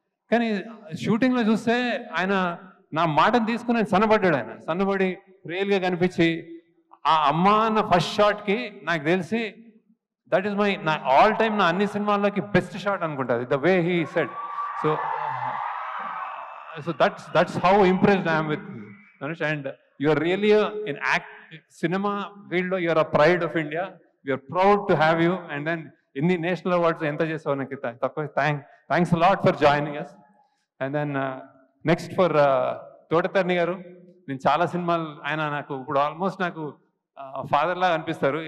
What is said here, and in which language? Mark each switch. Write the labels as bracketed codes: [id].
[te] కానీ షూటింగ్లో చూస్తే ఆయన నా మాటను తీసుకుని ఆయన సన్నబడ్డాడు. ఆయన సన్నబడి రియల్గా కనిపించి ఆ అమ్మ అన్న ఫస్ట్ షాట్కి నాకు తెలిసి దట్ ఈస్ నా ఆల్ టైమ్ నా అన్ని సినిమాల్లోకి బెస్ట్ షాట్ అనుకుంటుంది, [en] The way he said. So that's how impressed I'm with Dhanush. And you are really in cinema field lo you are a pride of India. We are proud to have you. And then in the national awards [te] enta chesavu naku [en] thanks a lot for joining us. And then next for [te] Todatarni garu, నేను చాలా సినిమాలు ఆయన నాకు ఇప్పుడు almost నాకు father లాగా అనిపిస్తారు.